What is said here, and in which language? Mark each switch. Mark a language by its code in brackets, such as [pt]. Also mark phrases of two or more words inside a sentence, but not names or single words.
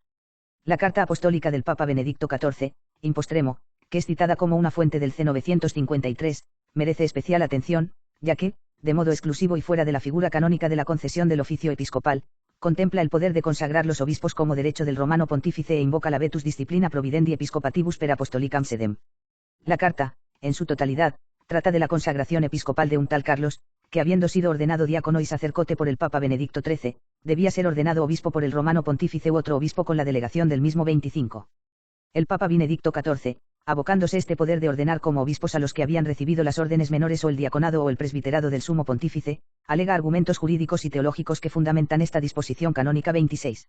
[es] La Carta Apostólica del Papa Benedicto XIV, in postremo, que es citada como una fuente del C953, merece especial atención, ya que, de modo exclusivo y fuera de la figura canónica de la concesión del oficio episcopal, contempla el poder de consagrar los obispos como derecho del romano pontífice e invoca la [la] vetus disciplina providendi episcopatibus per apostolicam sedem. [es] La carta, en su totalidad, trata de la consagración episcopal de un tal Carlos, que habiendo sido ordenado diácono y sacerdote por el Papa Benedicto XIII, debía ser ordenado obispo por el romano pontífice u otro obispo con la delegación del mismo 25. El Papa Benedicto XIV, abocándose este poder de ordenar como obispos a los que habían recibido las órdenes menores o el diaconado o el presbiterado del sumo pontífice, alega argumentos jurídicos y teológicos que fundamentan esta disposición canónica 26.